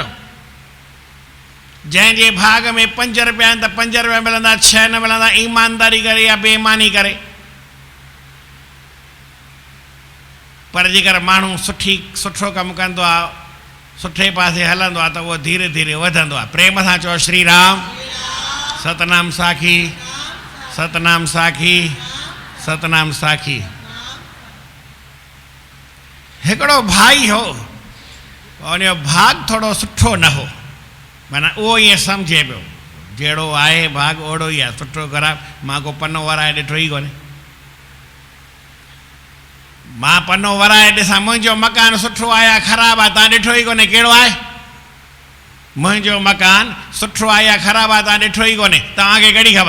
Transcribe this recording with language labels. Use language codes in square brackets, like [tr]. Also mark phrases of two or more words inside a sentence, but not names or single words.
[sd] जंहिंजे भाग में 5 रुपया आहिनि त 5 रुपया मिलंदा, 6 न मिलंदा, ईमानदारी करे या बेईमानी करे। पर जेकर माण्हू सुठो कमु कंदो आहे, सुठे पासे हलंदो आहे, त उहो धीरे धीरे वधंदो आहे। प्रेम सां चओ श्री राम। सतनाम साखी सतनाम साखी सतनाम साखी। हिकिड़ो भाई हो, उनजो भाग थोड़ो सुठो न हो, माना उहो ईअं सम्झे पियो जहिड़ो आहे भाग ओड़ो ई आहे, सुठो ख़राब मां को पनो वराए ॾिठो ई कोन्हे। मां पनो वराए ॾिसां मुंहिंजो मकान सुठो आहे या ख़राबु आहे तव्हां ॾिठो ई कोन्हे, कहिड़ो आहे मुंहिंजो मकान सुठो आहे या ख़राबु आहे तव्हां ॾिठो ई कोन्हे, तव्हांखे कहिड़ी ख़बर?